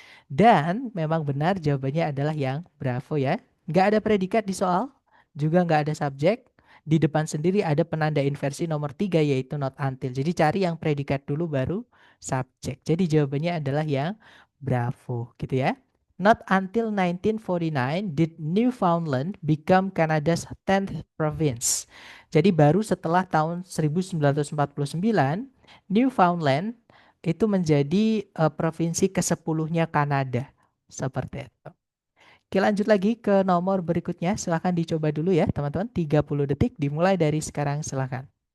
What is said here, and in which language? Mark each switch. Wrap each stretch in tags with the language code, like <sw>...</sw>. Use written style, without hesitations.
<id>Dan memang benar jawabannya adalah yang bravo ya. Nggak ada predikat di soal, juga nggak ada subjek. Di depan sendiri ada penanda inversi nomor 3 yaitu not until. Jadi cari yang predikat dulu baru subjek. Jadi jawabannya adalah yang bravo gitu ya.</id> <en>Not until 1949 did Newfoundland become Canada's 10th province.</en> <id>Jadi baru setelah tahun 1949, Newfoundland itu menjadi provinsi ke-10-nya Kanada. Seperti itu. Oke, lanjut lagi ke nomor berikutnya. Silahkan dicoba dulu ya, teman-teman. 30 detik dimulai dari sekarang, silahkan.</id>